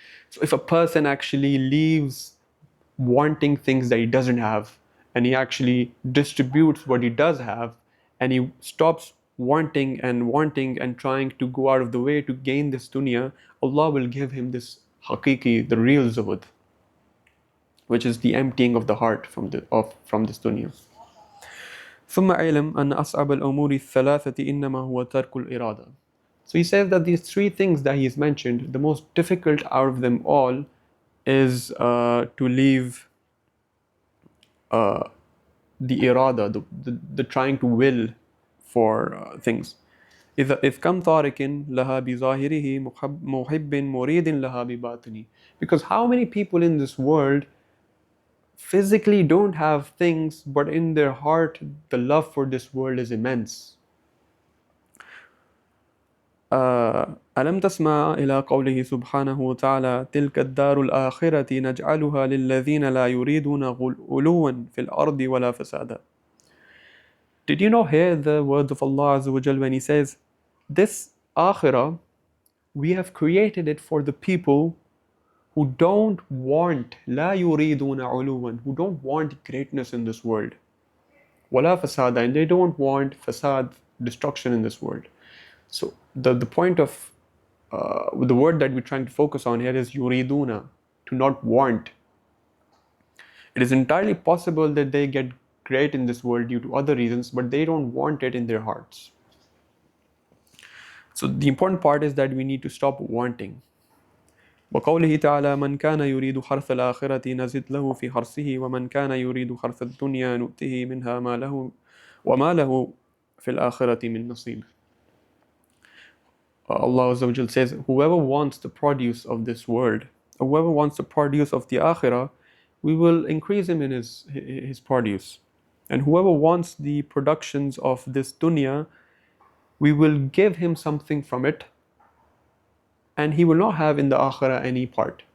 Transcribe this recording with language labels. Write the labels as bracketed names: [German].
[English] So if a person actually leaves wanting things that he doesn't have and he actually distributes what he does have, and he stops wanting and trying to go out of the way to gain this dunya, Allah will give him this haqiqi, the real zuhud, which is the emptying of the heart from this dunya. [Arabic] ثم علم أن أصعب الأمور الثلاثة إنما هو ترك الإرادة. [English] So he says that these three things that he's mentioned, the most difficult out of them all is to leave the irada, the trying to will for things. [Arabic] إذ كم طارق لها بظاهره محب مريد لها بباطنه. [English] Because how many people in this world physically don't have things, but in their heart the love for this world is immense. [Arabic] ألم تسمع إلى قوله سبحانه وتعالى تلك الدار الآخرة نجعلها للذين لا يريدون علوا في الأرض ولا فسادا. [English] Did you not hear the words of Allah SWT when He says, this akhirah, we have created it for the people who don't want [Arabic] لا يريدون علوا, [English] who don't want greatness in this world, [Arabic] ولا فسادا, [English] and they don't want fasad, destruction in this world. So the point of the word that we're trying to focus on here is yuriduna, to not want. It is entirely possible that they get great in this world due to other reasons, but they don't want it in their hearts. So the important part is that we need to stop wanting. [Arabic] وقوله تعالى من كان يريد حرث الآخرة نزد له في حرثه ومن كان يريد حرث الدنيا نؤته منها ما له وما له في الآخرة من نصيب. [English] Allah SWT says, whoever wants the produce of this world, whoever wants the produce of the akhirah, we will increase him in his produce. And whoever wants the productions of this dunya, we will give him something from it, and he will not have in the akhirah any part.